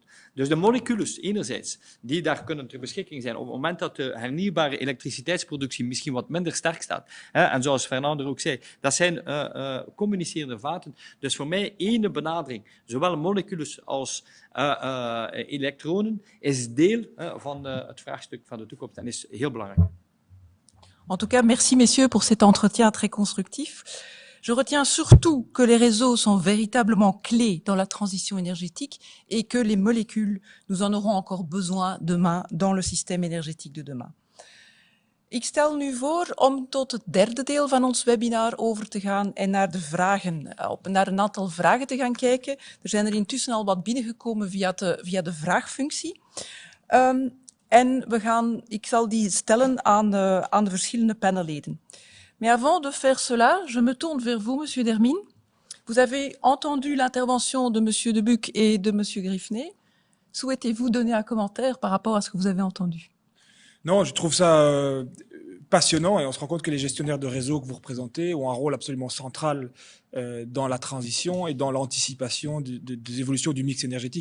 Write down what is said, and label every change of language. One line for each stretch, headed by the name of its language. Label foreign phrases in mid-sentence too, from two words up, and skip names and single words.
Dutch: Dus de moleculen, enerzijds, die daar kunnen ter beschikking zijn op het moment dat de hernieuwbare elektriciteitsproductie misschien wat minder sterk staat. En zoals Fernando ook zei, dat zijn communicerende vaten. Dus voor mij één benadering, zowel moleculen als elektronen, is deel van het vraagstuk van de toekomst en is heel belangrijk.
French: En tout cas, merci messieurs pour cet entretien très constructif. Je retiens surtout que les réseaux sont véritablement clés dans la transition énergétique et que les molécules, nous en aurons encore besoin demain dans le système énergétique de demain.
Dutch: Ik stel nu voor om tot het derde deel van ons webinar over te gaan en naar de vragen, naar een aantal vragen te gaan kijken. Er zijn er intussen al wat binnengekomen via de vraagfunctie. En ik zal die stellen aan de verschillende panelleden.
French: Mais avant de faire cela, je me tourne vers vous, Monsieur Dermine. Vous avez entendu l'intervention de Monsieur De Buc et de Monsieur Griffney. Souhaitez-vous donner un commentaire par rapport à ce que vous avez entendu? Non, je trouve ça passionnant et on se rend compte que les gestionnaires de réseau que vous représentez ont un rôle absolument central dans la transition et dans l'anticipation des évolutions du mix énergétique.